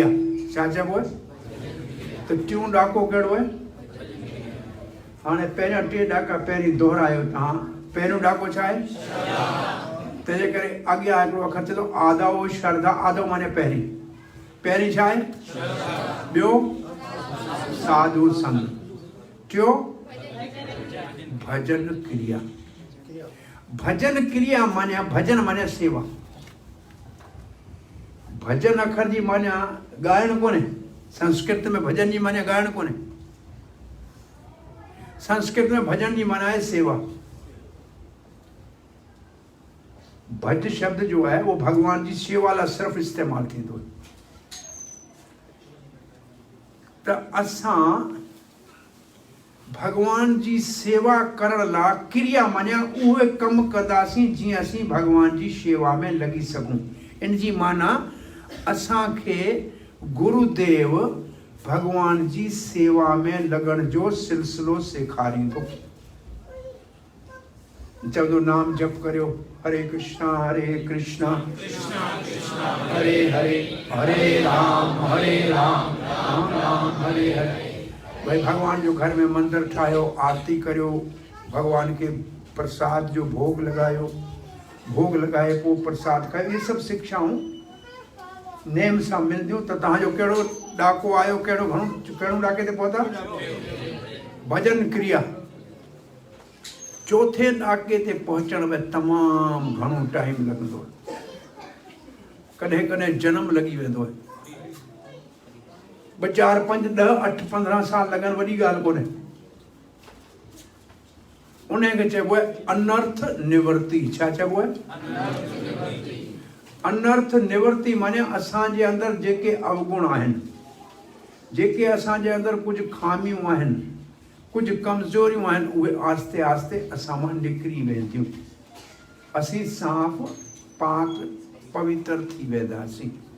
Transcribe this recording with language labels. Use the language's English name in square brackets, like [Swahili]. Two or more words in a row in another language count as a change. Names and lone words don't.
[Sindhi] छा चइबो आहे? त टियों ॾाको कहिड़ो आहे? हाणे पहिरियां 3 ॾाका पहिरीं दोहरायो तव्हां। पहिरियों ॾाको छा आहे? तंहिंजे करे अॻियां हिकिड़ो अखर थींदो [Sanskrit] आदव श्रद्धा। [Sindhi] आदव माने पहिरीं। पहिरीं छा आहे? ॿियो [Sanskrit] साधु संग। [Sindhi] टियों [Sanskrit] भजन क्रिया। भजन क्रिया [Sindhi] माने भजन माने सेवा। भजन अखर जी माने ॻाइण कोन्हे। संस्कृत में भजन जी माने ॻाइण कोन्हे। संस्कृत में भजन जी माना है सेवा। भज शब्द जो है वो भगवान जी सेवा लाइ सिर्फ़ इस्तेमाल थींदो। त असां भगवान जी सेवा करण लाइ क्रिया माने उहे कम कंदासीं जीअं असीं भगवान जी सेवा में लॻी सघूं। इन जी माना असांखे गुरुदेव भगवान जी सेवा में लगण जो सिलसिलो सेखारींदो। चवंदो नाम जप करियो, [Sanskrit] हरे कृष्णा कृष्णा हरे हरे, हरे राम राम राम हरे हरे। [Sindhi] भाई भगवान जो घर में मंदिर ठाहियो, आरती करियो, भगवान के प्रसाद जो भोग लगायो, भोग लगाए पोइ प्रसाद खाओ। ये सब शिक्षाऊं नेम सां मिलंदियूं। त तव्हांजो कहिड़ो ॾाको आयो, कहिड़ो ॾाके ते पहुता? [Sanskrit] भजन क्रिया। [Sindhi] चौथे ॾाके ते पहुचण में तमामु घणो टाइम लॻंदो आहे। कॾहिं कॾहिं जन्म लॻी वेंदो आहे। 2 4 5 10 8 15 साल लॻनि वॾी ॻाल्हि कोन्हे। उनखे चइबो आहे [Sanskrit] अनर्थ निवृत्ति। [Sindhi] छा चइबो आहे? [Sanskrit] अनर्थ निवृत्ति [Sindhi] माने असांजे अंदरि जेके अवगुण आहिनि, जेके असांजे अंदरि कुझु खामियूं आहिनि, कुझु कमज़ोरियूं आहिनि, उहे आस्ते आस्ते असां मां निकिरी वेंदियूं। असीं साफ़ पाक पवित्र थी वेंदासीं।